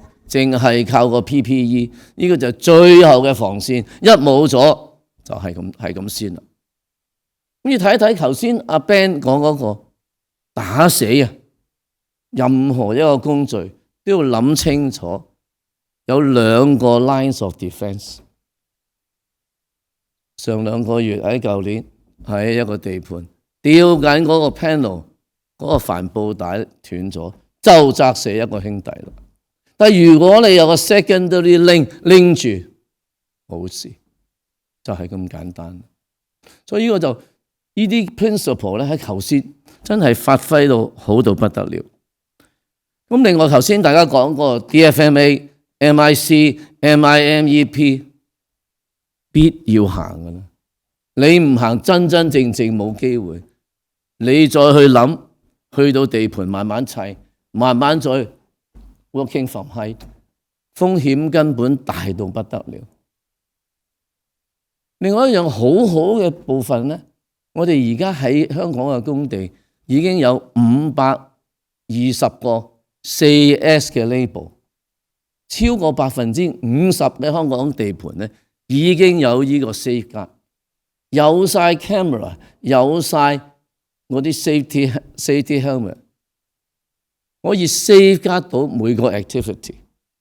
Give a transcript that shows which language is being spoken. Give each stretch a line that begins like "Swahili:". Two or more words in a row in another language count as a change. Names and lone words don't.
Cantonese: 淨係靠個 PPE， 呢個就係最後嘅防線，一冇咗就係咁先啦。咁要睇一睇頭先阿 Ben 講嗰個打死啊，任何一個工序都要諗清楚，有2個
English: lines of defence。
Cantonese: 上2個月喺舊年喺一個地盤吊緊嗰個 panel， 嗰個帆布帶斷咗，就砸死一個兄弟啦。但如果你有個
English: secondary link
Cantonese: 拎住，冇事，就係咁簡單。所以呢個就呢啲 principle 咧喺頭先真係發揮到好到不得了。咁另外頭先大家講過 DFMA、MIC、MIMEP 必要行㗎啦。你唔行真正冇機會。你再去諗，去到地盤慢慢砌，慢慢再
English: working from height，
Cantonese: 風險根本大到不得了。另外一樣好嘅部分咧，我哋而家喺香港嘅工地已經有520個 4S 嘅 label， 超過50%嘅香港地盤咧已經有呢個 safeguard， 有晒 camera， 有晒嗰啲
English: safety helmet。
Cantonese: 可以 safeguard 到每個 activity，